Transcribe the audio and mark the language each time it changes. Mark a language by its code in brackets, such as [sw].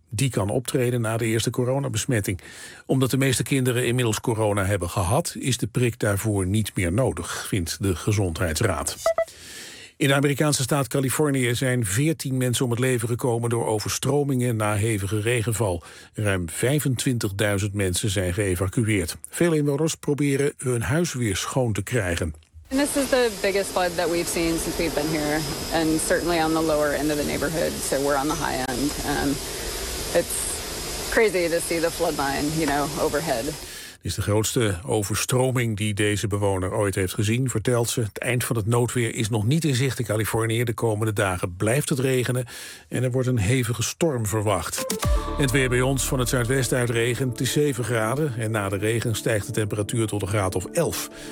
[nl] Die kan optreden na de eerste coronabesmetting. Omdat de meeste kinderen inmiddels corona hebben gehad, is de prik daarvoor niet meer nodig, vindt de Gezondheidsraad. In de Amerikaanse staat Californië zijn 14 mensen om het leven gekomen door overstromingen na hevige regenval. Ruim 25.000 mensen zijn geëvacueerd. Veel inwoners proberen hun huis weer schoon te krijgen. [en] And this is the biggest flood that we've seen since we've been here, and certainly on the lower end of the neighborhood. So we're on the high end. It's crazy to see the flood line, you know, overhead. [nl] Is de grootste overstroming die deze bewoner ooit heeft gezien, vertelt ze. Het eind van het noodweer is nog niet in zicht in Californië. De komende dagen blijft het regenen en er wordt een hevige storm verwacht. En het weer bij ons van het zuidwesten uit regen. Het is 7 graden en na de regen stijgt de temperatuur tot een graad of 11.